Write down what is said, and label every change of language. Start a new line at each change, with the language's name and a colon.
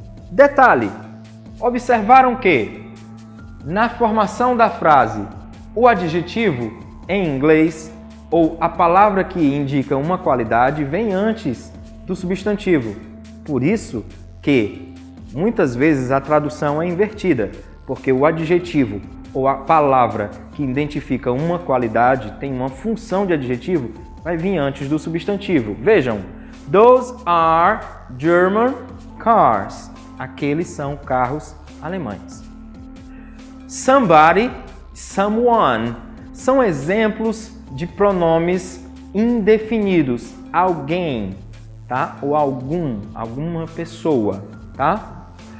Portuguese: Detalhe, observaram que na formação da frase, o adjetivo em inglês ou a palavra que indica uma qualidade vem antes do substantivo. Por isso que muitas vezes a tradução é invertida, porque o adjetivo ou a palavra que identifica uma qualidade tem uma função de adjetivo, vai vir antes do substantivo. Vejam,
English: those are German cars.
Portuguese: Aqueles são carros alemães. Somebody, someone são exemplos de pronomes indefinidos. Alguém, tá? Ou alguma pessoa, tá?